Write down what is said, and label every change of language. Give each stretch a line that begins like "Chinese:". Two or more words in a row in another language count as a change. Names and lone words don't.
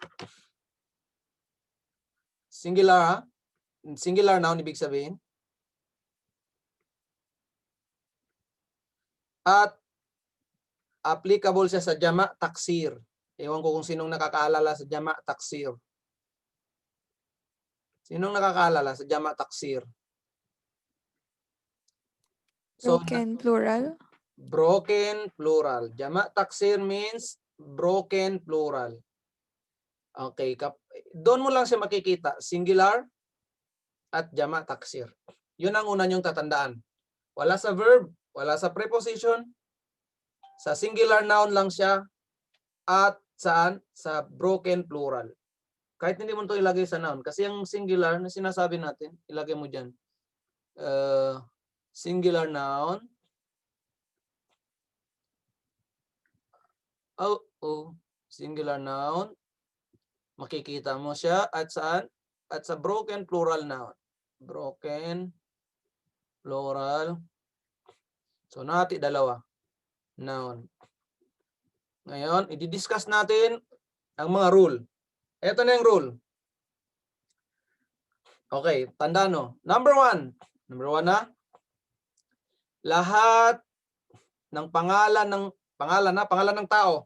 English: Singular noun
Filipino: ibig sabihin. At applicable siya sa jama' taksir. Ewan ko kung sinong nakakaalala sa
Arabic: جمع تكسير.
Filipino: Sinong nakakaalala sa
Arabic: جمع تكسير?
English: So, Broken plural. broken plural.
Arabic: جمع تكسير
English: means broken plural.
Filipino: Okay, doon mo lang siya makikita, singular at
Arabic: جمع تكسير.
Filipino: Yun ang una niyong tatandaan. Wala sa verb, wala sa preposition. Sa
English: singular noun
Filipino: lang siya at saan? Sa
English: broken plural.
Filipino: Kahit hindi mo ito ilagay sa noun. Kasi yung singular na sinasabi natin, ilagay mo dyan.
English: Singular noun. Singular noun.
Filipino: Makikita mo siya at saan? At sa
English: broken plural noun. Broken plural.
Filipino: So, nati dalawa. Noun. Ngayon, i-discuss natin ang mga rule. Ito na yung rule. Okay, tanda no. Number one na. Lahat ng pangalan ng tao.